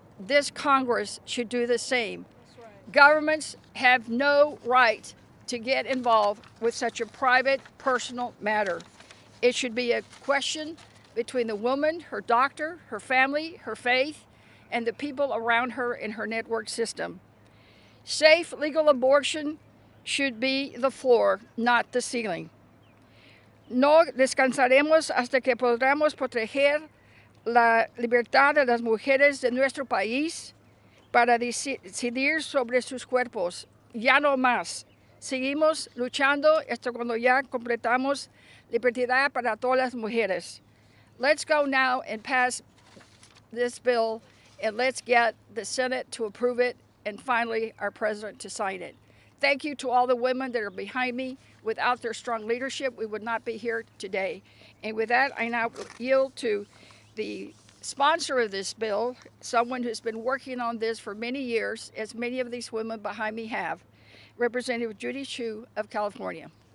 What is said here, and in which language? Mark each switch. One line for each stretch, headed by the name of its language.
English: This Congress should do the same. Governments have no right to get involved with such a private, personal matter. It should be a question between the woman, her doctor, her family, her faith, and the people around her in her network system. Safe, legal abortion should be the floor, not the ceiling.
Spanish: No descansaremos hasta que podamos proteger la libertad de las mujeres de nuestro país para decidir sobre sus cuerpos. Ya no más. Seguimos luchando hasta cuando ya completamos libertad para todas las mujeres.
English: Let's go now and pass this bill, and let's get the Senate to approve it, and finally our president to sign it. Thank you to all the women that are behind me. Without their strong leadership, we would not be here today. And with that, I now yield to the sponsor of this bill, someone who's been working on this for many years, as many of these women behind me have, Representative Judy Chu of California.